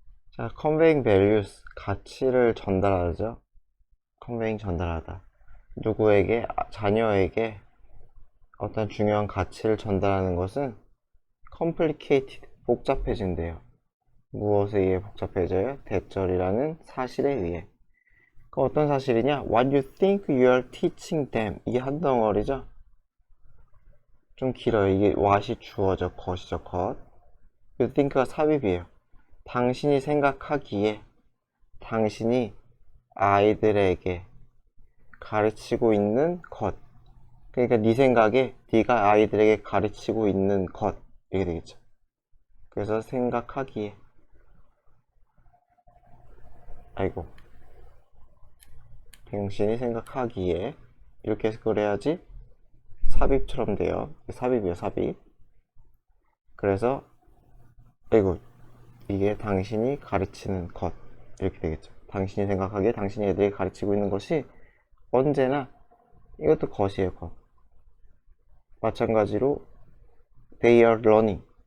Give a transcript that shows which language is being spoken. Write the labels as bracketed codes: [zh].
[ko] 자, conveying values, 가치를 전달하죠. conveying 전달하다. 누구에게, 자녀에게 어떤 중요한 가치를 전달하는 것은 complicated, 복잡해진대요. 무엇에 의해 복잡해져요? 대절이라는 사실에 의해. 그 어떤 사실이냐? [en] What you think you are teaching them. [ko] 이게 한 덩어리죠? 좀 길어요. 이게 what이 주어져, 것이죠, 것. You think가 삽입이에요. 당신이 생각하기에, 당신이 아이들에게 가르치고 있는 것. 그러니까 네 생각에 네가 아이들에게 가르치고 있는 것. 이게 되겠죠. 그래서 생각하기에. 아이고. 당신이 생각하기에. 이렇게 해서 그래야지 삽입처럼 돼요. 삽입이에요, 삽입. 그래서 아이고. 이게 당신이 가르치는 것. 이렇게 되겠죠. 당신이 생각하기에 당신이 애들에게 가르치고 있는 것이 언제나 이것도 것이에요, 것. 마찬가지로 [en] they are learning.